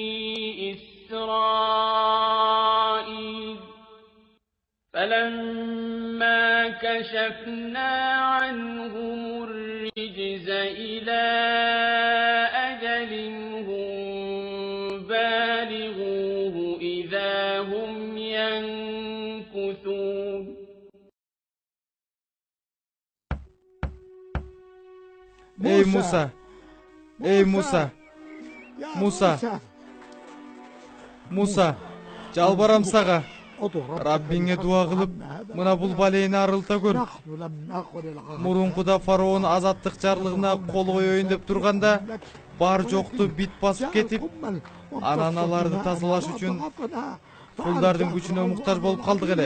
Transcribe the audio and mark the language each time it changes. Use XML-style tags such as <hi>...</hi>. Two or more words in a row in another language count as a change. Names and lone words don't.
<ar>إسرائيل فلما كشفنا عنهم الرجز إلى أجل هم بالغوه إذا هم ينكثون</ar> <ky>Ey Musa! Ey Musa! Musa! Жалбарам сага. Раббиңе дуа кылып, мына бул балейни арылта көр. Мурункуда фараон азаттык жарлыгына кол коёюн деп турганда, бар жокту бит басып кетип, анан аларды тазалаш үчүн кулдардын күчүнө муктаж болуп калдык эле.</ky>